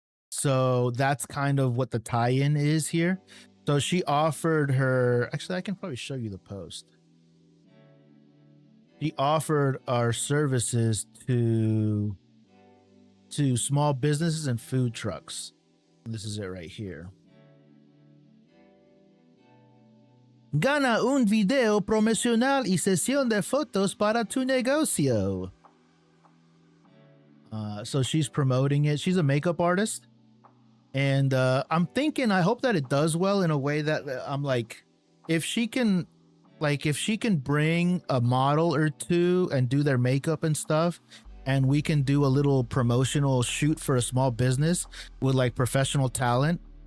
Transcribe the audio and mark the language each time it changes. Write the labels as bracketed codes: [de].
[en] So that's kind of what the tie-in is here. So she offered her, actually I can probably show you the post. She offered our services to small businesses and food trucks. This is it right here. [es] Gana un video promocional y sesión de fotos para tu negocio. [en] So she's promoting it. She's a makeup artist. And I'm thinking, I hope that it does well in a way that I'm like, if she can bring a model or two and do their makeup and stuff, and we can do a little promotional shoot for a small business with like professional talent.